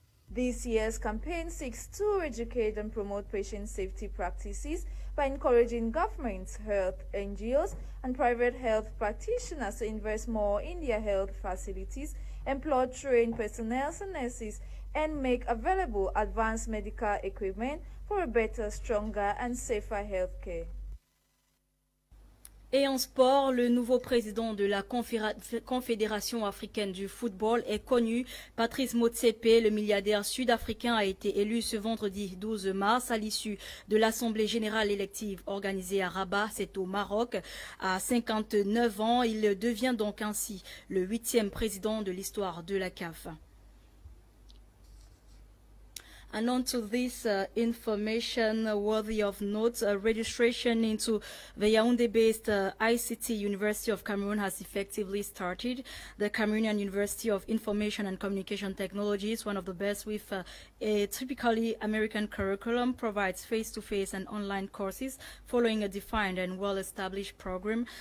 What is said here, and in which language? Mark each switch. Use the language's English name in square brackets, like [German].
[English] This year's campaign seeks to educate and promote patient safety practices by encouraging governments, health NGOs, and private health practitioners to invest more in their health facilities, employ trained personnel and nurses, and make available advanced medical equipment for a better, stronger, and safer health care. [French] Et en sport, le nouveau président de la Confédération africaine du football est connu. Patrice Motsepe, le milliardaire sud-africain, a été élu ce vendredi 12 mars à l'issue de l'Assemblée générale élective organisée à Rabat, c'est au Maroc. À 59 ans, il devient donc ainsi le 8e président de l'histoire de la CAF. [English] And on to this information worthy of note, registration into the Yaoundé-based ICT University of Cameroon has effectively started. The Cameroonian University of Information and Communication Technology is one of the best with a typically American curriculum, provides face-to-face and online courses following a defined and well-established program.